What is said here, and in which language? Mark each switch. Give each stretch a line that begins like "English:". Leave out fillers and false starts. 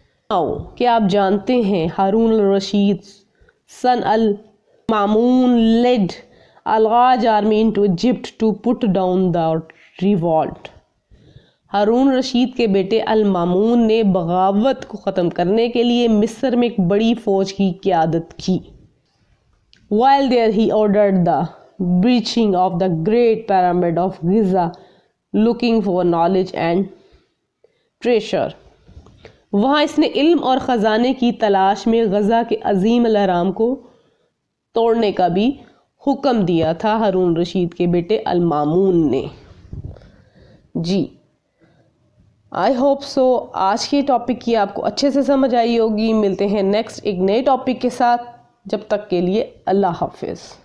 Hindi: क्या आप जानते हैं
English: Harun al Rashid son al Mamun led अलगाज army into Egypt to put down the revolt.
Hindi: हारून रशीद के बेटे अल मामून ने बगावत को ख़त्म करने के लिए मिस्र में एक बड़ी फ़ौज की क़यादत की।
English: While there he ordered the breaching of the great pyramid of Giza looking for knowledge and treasure।
Hindi: वहाँ इसने इल्म और ख़जाने की तलाश में गज़ा के अजीम अलहराम को तोड़ने का भी हुक्म दिया था हारून रशीद के बेटे अल मामून ने। जी,
English: I hope so
Hindi: आज के टॉपिक की आपको अच्छे से समझ आई होगी। मिलते हैं नेक्स्ट एक नए टॉपिक के साथ, जब तक के लिए अल्लाह हाफिज़।